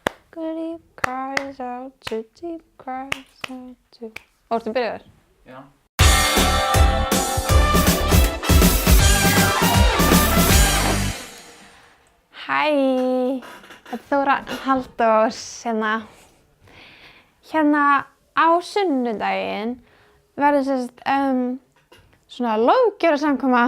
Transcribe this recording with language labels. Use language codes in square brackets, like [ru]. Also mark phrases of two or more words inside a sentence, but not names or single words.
[en] Deep cries out to deep cries out to... [is] Ertu byrjaður? Já. Hæ, þetta er Þóra Halldórs hérna á sunnudaginn verður svona löggjörðarsamkoma.